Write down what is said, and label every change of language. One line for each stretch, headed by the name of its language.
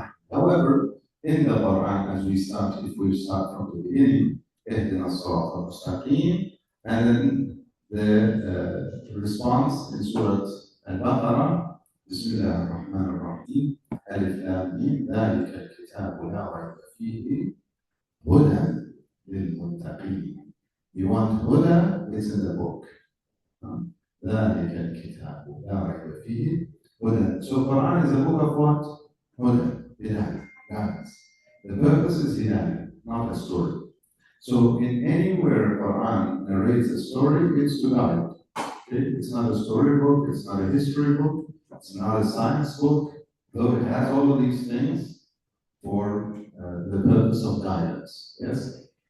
English: However, in the Quran, as we start, if we start from the beginning,
Arabic: اهدنا الصراط المستقيم,
English: and then the response in Surah Al-Baqarah,
Arabic: Bismillah ar-Rahman ar-Rahim, Alif Lam Mim, ذلك الكتاب لا ريب فيه هدى للمتقين.
English: You want Huda? It's in the book.
Arabic: ذلك الكتاب لا ريب فيه هدى.
English: So Quran is a book of what? Huda, Hidayah, guidance. The purpose is Hidayah, not a story. So in anywhere Quran narrates a story, it's to guide. Okay? It's not a storybook, it's not a history book, it's not a science book, though it has all of these things for the purpose of guidance. Yes?